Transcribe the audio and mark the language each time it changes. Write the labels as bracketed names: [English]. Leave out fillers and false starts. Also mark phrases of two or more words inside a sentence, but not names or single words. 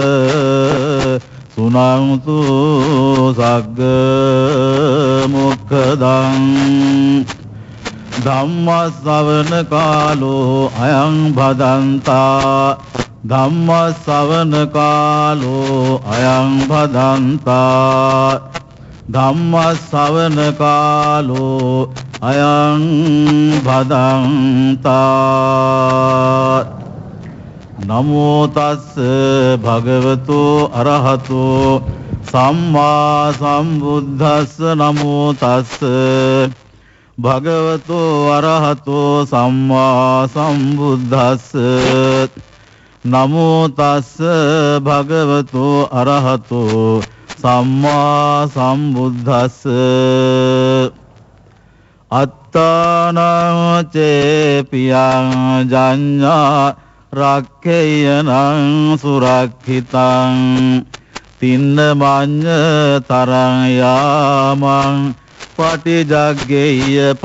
[Pali] සුනන්තු සග්ග මොක්ඛදං ධම්ම ශ්‍රවණ කාලෝ අයං භදන්තා ධම්ම ශ්‍රවණ කාලෝ අයං භදන්තා ධම්ම ශ්‍රවණ කාලෝ අයං භදන්තා නමෝ තස්ස භගවතු අරහතෝ සම්මා සම්බුද්දස්ස නමෝ තස්ස භගවතු අරහතෝ සම්මා සම්බුද්දස්ස නමෝ තස්ස භගවතු අරහතෝ සම්මා සම්බුද්දස්ස අත්තානං චේපියං ජඤ්ඤා රක්ඛේයනං සුරක්ඛිතං තින්න මඤ්ඤ තරං යාමං පටිජග්ගේය